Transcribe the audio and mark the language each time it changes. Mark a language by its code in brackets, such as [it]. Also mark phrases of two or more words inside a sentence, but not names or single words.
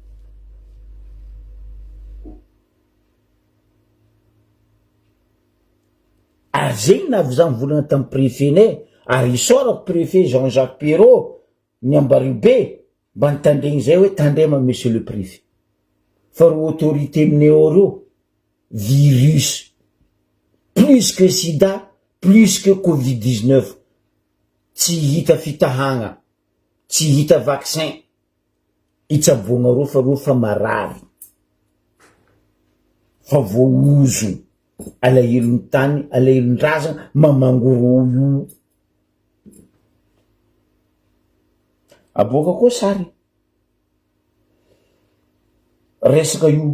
[mg] ary zegny navy zany volana tamin'ny préfet nay ary isorako préfet Jean-Jacques Perrot ny Ambaribe mba nitandregny zay hoe tandrema [fr] monsieur le préfet [mg] fa ro autorité aminay reo [fr] virus plus que sida plus que covid-19 [mg] tsy hita fitahagna tsy hita vaccin itsabogna ro fa marary fa voaozo alahelony tany alahelony razana mamangoro io aboaka koa sary resaka io